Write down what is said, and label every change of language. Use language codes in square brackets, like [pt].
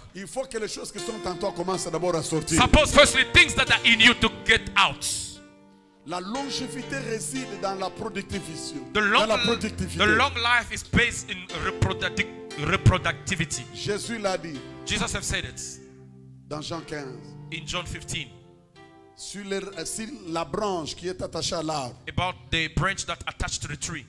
[fr] Il faut que les choses qui sont en toi commencent d'abord à sortir. [en] Suppose firstly things that are in you to get out. [fr] La longévité réside dans la productivité. [en] The long life is based in reproductivity. [fr] Jésus l'a dit. [en] Jesus have said it. [fr] Dans Jean 15. [en] In John 15. [fr] Sur la branche qui est attachée à l'arbre. [en] About the branch that attached to the tree.